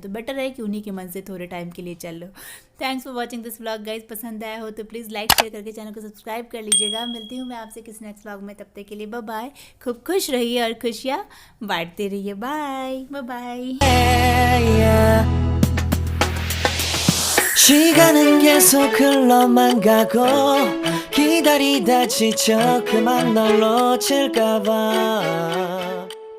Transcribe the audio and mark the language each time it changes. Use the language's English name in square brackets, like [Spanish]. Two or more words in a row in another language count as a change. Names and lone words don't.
[Hindi] तो बेटर है कि उन्हीं के मन से थोड़े टाइम के लिए चल लो। [English] thanks for watching this vlog guys. [Hindi] पसंद आया हो तो प्लीज़ [English] like share [Hindi] करके चैनल को सब्सक्राइब कर लीजिएगा। मिलती हूँ मैं आपसे किसी [English] next vlog [Hindi] में, तब तक के लिए [English] bye bye. [Hindi] खूब खुश रहिए और खुशियाँ बांटते रहिए। [English] bye bye. [Korean] 시간은 계속 흘러만 가고 기다리다 지쳐 그만 널 놓칠까봐